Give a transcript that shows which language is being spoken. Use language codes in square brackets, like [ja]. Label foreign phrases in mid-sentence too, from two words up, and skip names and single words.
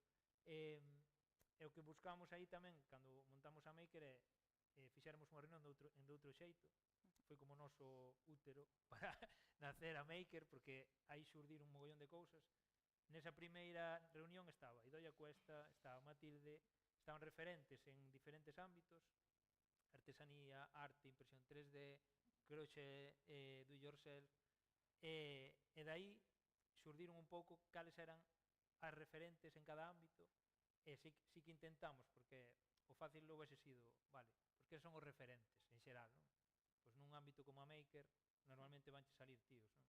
[gl] E o que buscamos aí tamén, cando montamos a Maker, fixéramos unha reunión de outro xeito, foi como o noso útero para nacer a Maker, porque aí xurdir un mogollón de cousas. Nesa primeira reunión estaba Idoia Cuesta, estaba Matilde, estaban referentes en diferentes ámbitos, artesanía, arte, impresión 3D, crochet, [en] do it yourself, [gl] e dai xurdiron un pouco cales eran as referentes en cada ámbito, e sí que intentamos, porque o fácil logo ese sido, vale, porque son os referentes en xeral, non? Pois nun ámbito como a Maker, normalmente vanche salir tíos, non?